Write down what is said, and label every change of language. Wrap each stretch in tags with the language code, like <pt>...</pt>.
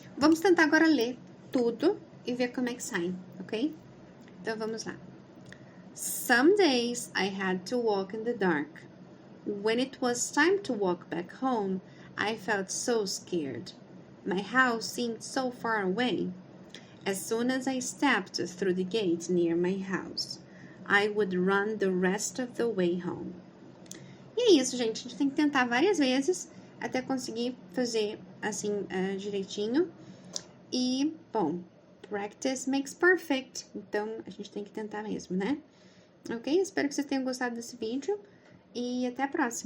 <pt>Vamos tentar agora ler tudo e ver como é que sai, ok? Então, vamos lá.</pt> <en>Some days I had to walk in the dark. When it was time to walk back home, I felt so scared. My house seemed so far away. As soon as I stepped through the gate near my house, I would run the rest of the way home.</en> <pt>E é isso, gente. A gente tem que tentar várias vezes até conseguir fazer assim direitinho. E, bom,</pt> <en>practice makes perfect.</en> <pt>Então, a gente tem que tentar mesmo, né? Ok? Espero que vocês tenham gostado desse vídeo. E até a próxima.</pt>